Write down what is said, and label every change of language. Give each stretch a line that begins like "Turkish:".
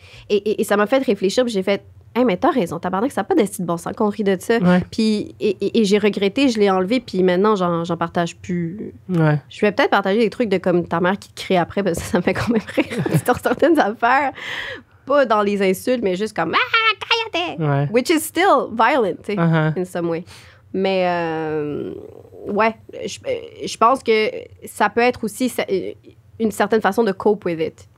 French: Et ça m'a fait réfléchir. Puis j'ai fait, hey, mais t'as raison, tabarnak, ça n'a pas d'esti de bon sens qu'on rit de ça. Ouais. Puis, et j'ai regretté, je l'ai enlevé, puis maintenant, j'en partage plus. Ouais. Je vais peut-être partager des trucs de comme ta mère qui te crie après, parce que ça me fait quand même rire sur certaines affaires. Pas dans les insultes, mais juste comme «
Spanish: Ah, cállate!
French: Ouais.
English: » Which is still violent,
French: tu sais,
English: in some way.
French: Mais, ouais, je pense que ça peut être aussi une certaine façon de
English: cope with it.